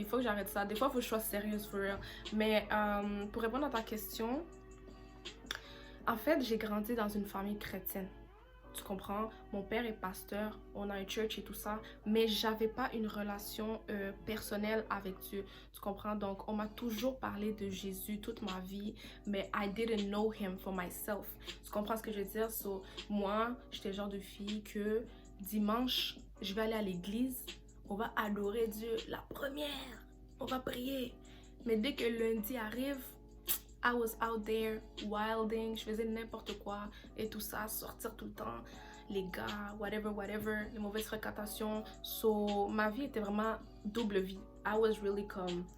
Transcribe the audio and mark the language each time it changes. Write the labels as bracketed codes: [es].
[fr] Il faut que j'arrête ça. Des fois, il faut que je sois sérieuse, [en] for real. [fr] Mais pour répondre à ta question, en fait, j'ai grandi dans une famille chrétienne. Tu comprends? Mon père est pasteur, on a un church et tout ça, mais j'avais pas une relation personnelle avec Dieu. Tu comprends? Donc, on m'a toujours parlé de Jésus toute ma vie, mais [en] I didn't know him for myself. [fr] Tu comprends ce que je veux dire? So, moi, j'étais le genre de fille que dimanche, je vais aller à l'église, on va adorer Dieu. La première, on va prier. Mais dès que lundi arrive, [en] I was out there wilding, [fr] je faisais n'importe quoi et tout ça, sortir tout le temps, les gars, whatever, les mauvaises fréquentations. So, ma vie était vraiment double vie. [en] I was really [fr] comme...